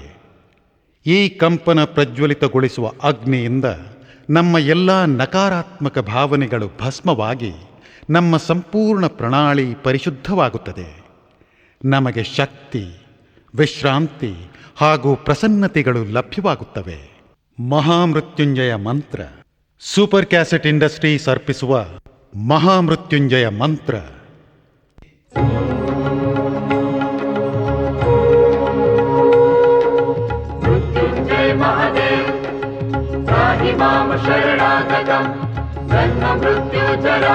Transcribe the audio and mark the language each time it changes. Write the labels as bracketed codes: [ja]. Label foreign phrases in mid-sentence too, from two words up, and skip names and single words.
[kn] ಈ ಕಂಪನ ಪ್ರಜ್ವಲಿತಗೊಳಿಸುವ ಅಗ್ನಿಯಿಂದ ನಮ್ಮ ಎಲ್ಲ ನಕಾರಾತ್ಮಕ ಭಾವನೆಗಳು ಭಸ್ಮವಾಗಿ ನಮ್ಮ ಸಂಪೂರ್ಣ ಪ್ರಣಾಳಿ ಪರಿಶುದ್ಧವಾಗುತ್ತದೆ. ನಮಗೆ ಶಕ್ತಿ, ವಿಶ್ರಾಂತಿ ಹಾಗೂ ಪ್ರಸನ್ನತೆಗಳು ಲಭ್ಯವಾಗುತ್ತವೆ. ಮಹಾಮೃತ್ಯುಂಜಯ ಮಂತ್ರ. ಸೂಪರ್ ಕ್ಯಾಸೆಟ್ ಇಂಡಸ್ಟ್ರೀಸ್ ಅರ್ಪಿಸುವ ಮಹಾಮೃತ್ಯುಂಜಯ ಮಂತ್ರ. [sa] मृत्युंजय महादेव त्राहि मां शरणागतं जन्म मृत्यु जरा